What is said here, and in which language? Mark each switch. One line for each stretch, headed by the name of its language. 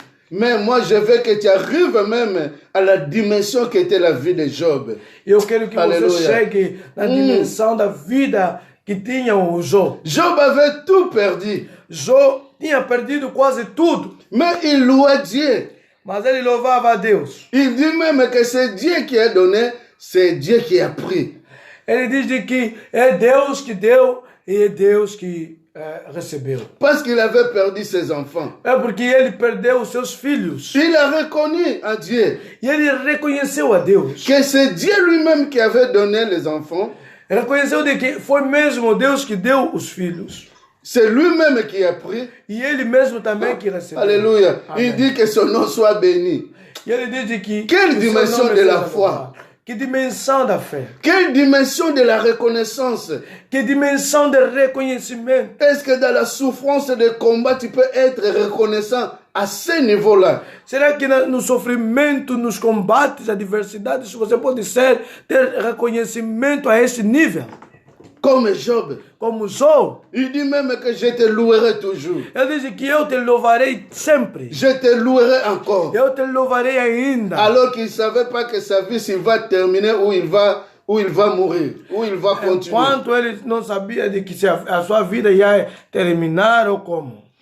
French: Mais moi, je veux que tu arrives même à la dimension qui était la vie de Job.
Portuguese: Eu quero que Aleluia. você chegue na dimensão da vida que tinha o Jó.
French: Job avait tout perdu,
Portuguese: Jó tinha perdido quase tudo,
French: mais il louait Dieu.
Portuguese: mas ele louvava a Deus.
French: Il dit même que c'est Dieu qui a donné, c'est Dieu qui a pris.
Portuguese: Ele diz de que é Deus que deu e é Deus que recebeu.
French: Parce qu'il avait perdu ses enfants.
Portuguese: É porque ele perdeu os seus filhos.
French: Il a reconnu à Dieu
Portuguese: E ele reconheceu a Deus.
French: que c'est Dieu lui-même qui avait donné les enfants.
Portuguese: Reconheceu de que foi mesmo Deus que deu os filhos.
French: C'est lui-même qui a pris.
Portuguese: E ele mesmo também que recebeu.
French: Alléluia. Amen. Il dit que son nom soit béni.
Portuguese: E ele diz de que
French: Quelle
Portuguese: o seu
French: dimension
Portuguese: nome
French: de la
Portuguese: seja foi. louvado. Que dimensão da fé.
French: Quelle dimension de la reconnaissance?
Portuguese: Que dimensão de reconhecimento.
French: Est-ce que dans la souffrance de combat, tu peux être reconnaissant à ce niveau-là?
Portuguese: Será que no sofrimento, nos combates, adversidades, você pode ter reconhecimento a esse nível?
French: Comme Job.
Portuguese: Como Job.
French: Il dit même que je te louerai toujours.
Portuguese: Ele diz que eu te louvarei sempre.
French: Je te louerai encore.
Portuguese: Eu te louvarei ainda.
French: Alors qu'il ne savait pas que sa vie s'il va terminer ou il va mourir, ou il va continuer.
Portuguese: Enquanto ele não sabia de que a sua vida ia terminar ou como.